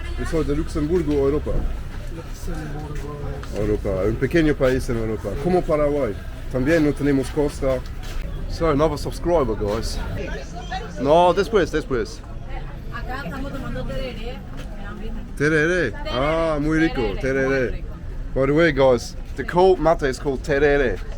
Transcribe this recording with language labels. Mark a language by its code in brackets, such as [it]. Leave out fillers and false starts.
[es] We soy de Luxemburgo, Europa. Europa, un pequeño país en Europa, como Paraguay. También no tenemos costa. [en] So, another subscriber, guys. [es] No, después. Acá estamos tomando tereré. Tereré. Ah, muy rico. Tereré. [en] By the way, guys, the cold mate is called tereré.